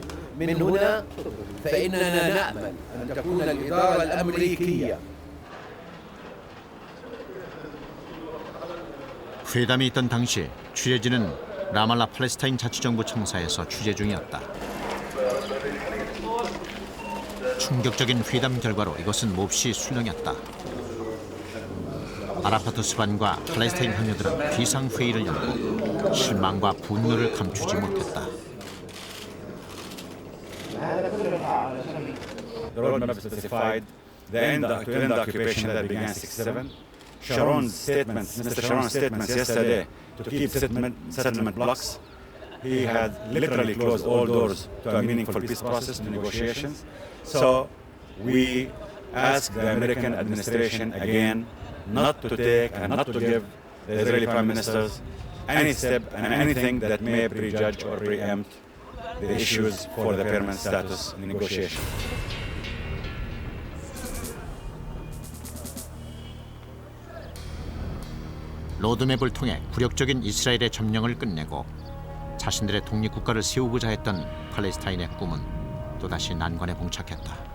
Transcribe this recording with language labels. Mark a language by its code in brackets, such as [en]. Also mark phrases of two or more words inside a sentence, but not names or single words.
[ar] من هنا فإننا نأمل أن تكون الإدارة الأمريكية [ko] 회담이 있던 당시 취재진은 라말라 팔레스타인 자치정부 청사에서 취재 중이었다. 충격적인 회담 결과로 이것은 몹시 술렁였다. 아라파트 수반과 팔레스타인 황녀들은 비상회의를 열고 실망과 분노를 감추지 못했다. [en] The roadmap specified to end the occupation that began 1967. Sharon's statements, Mr. Sharon's statements yesterday to keep settlement blocks. He had literally closed all doors to a meaningful peace process and negotiations. So we ask the American administration again not to take and not to give the Israeli prime ministers any step and anything that may prejudge or preempt the issues for the permanent status negotiation. [ko] 로드맵을 통해 굴욕적인 이스라엘의 점령을 끝내고 자신들의 독립국가를 세우고자 했던 팔레스타인의 꿈은 또다시 난관에 봉착했다.